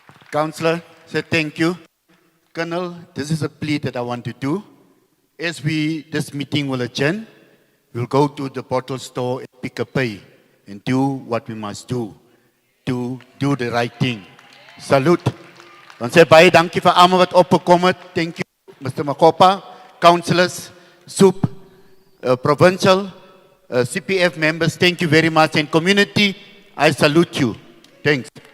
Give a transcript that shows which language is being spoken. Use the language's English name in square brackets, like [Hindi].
[English] Councillor, say thank you. Colonel, this is a plea that I want to do. As this meeting will adjourn, we'll go to the bottle store and pick a pay and do what we must do to do the right thing. Salute. [Afrikaans] Dan sê baie dankie vir almal wat opgekom het. [English] Thank you, Mr. Makopa, councillors, SOEP, provincial, CPF members, thank you very much. And community, I salute you. Thanks.